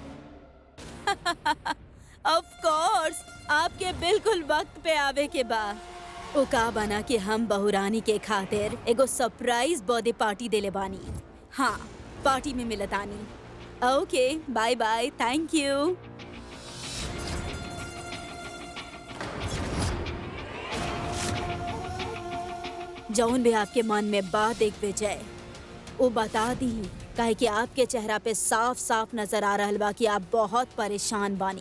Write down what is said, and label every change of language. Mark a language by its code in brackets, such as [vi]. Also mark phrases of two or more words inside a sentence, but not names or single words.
[en] of course [bho] आपके बिल्कुल वक्त पे आवे के बा। ओ का बना कि हम बहुरानी के खातिर एगो [en] surprise birthday party [bho] देले बानी। [en] हाँ, पार्टी में मिलतानी। okay, bye bye, thank you. [bho] जौन भी आपके मन में बात देख विजय वो बता दी, काहे कि आपके चेहरा पे साफ साफ नजर आ रहल बा कि आप बहुत परेशान बानी।